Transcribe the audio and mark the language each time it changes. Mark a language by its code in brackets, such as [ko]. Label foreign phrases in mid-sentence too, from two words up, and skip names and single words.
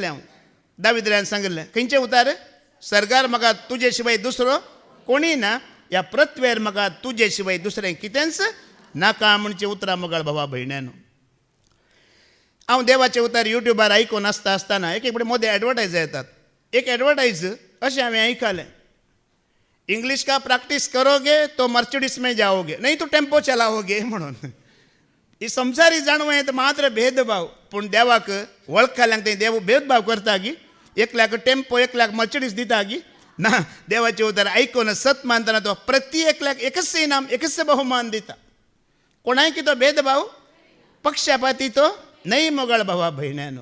[kok] हांव दावीद रायान सांगलें खंयचें उतार? सर्गार म्हाका तुजे शिवाय दुसरो कोणीय ना, ह्या पृथ्वेर म्हाका तुजे शिवाय दुसरें कितेंच नाका म्हणचें उतरां मोगाळ भावा भयण्यांनो. हांव देवाचें उतर युट्यूबार आयकून आसतना एक एक मोदे एडवर्टायज येतात. एक एडवर्टायज अशें हांवें आयकलें. [hi] इंग्लिश का प्रैक्टिस करोगे तो मर्सिडीज में जाओगे, नहीं तो टेम्पो चलाओगे म्हणून. [kok] ही संवसारी जाणवत मात्र भेदभाव. पूण देवाक वळखल्यांक ते देव भेदभाव करता गी. एकल्याक टेम्पो एकल्याक मर्सिडीज दिता गी. ना देवाचे उतार ऐकून सत मानताना तो प्रति एकल्याक एकच इनाम एकच बहुमान दिता. कोणाय की तो भेदभाव पक्षपाती तो नाही मोगाळ भावा भयण्यानो.